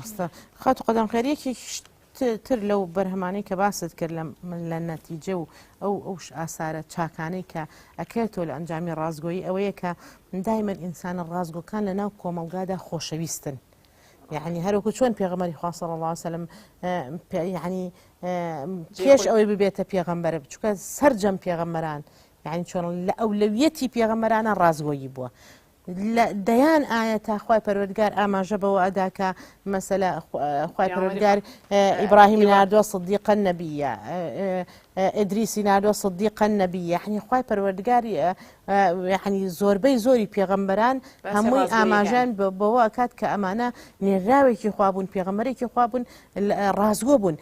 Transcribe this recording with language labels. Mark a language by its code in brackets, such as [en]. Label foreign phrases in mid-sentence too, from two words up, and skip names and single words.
[ckb] ڕاستە خات و قەدەم خێریەکی تر لەو بەرهەمانەی کە باست کرد لە نەتیجە و ئەو ئاسارە چاکانەی کە ئەکرێتەوە لە ئەنجامی ڕازگۆیی ئەوەیە کە دایمەن ئینسانە ڕازگۆکان لە ناو کۆمەلگادا خۆشەویستن. يعني هەروەکو چۆن پێغەمبەری خوا [ar] صلی الله عليه وسلم [ckb] يعني پێش ئەوەی ببێتە پێغەمبەر چونکە سەرجەم پێغەمبەران يعني چۆن لە ئەولەویەتی پێغەمبەرانە ڕازگۆیی بووە. دەیان ئاەتە خوای پەروەردگار ئاماژە بەوە ئەدا کە مەسەلە خوای پەروەردگار ئیبراهیمی ناردووە صدیقە نەبیە، ئیدریسی ناردووە صدیقە نەبیە، یعنی خوای پەروەردگاری یعنی زۆربەی زۆری پێغەمبەران هەمووی ئاماژان بەوە ئەکات کە ئەمانە نێرااوێکی خوا بوون، پێغەمبەرێکی خوا بوون، ڕازگۆ بوون.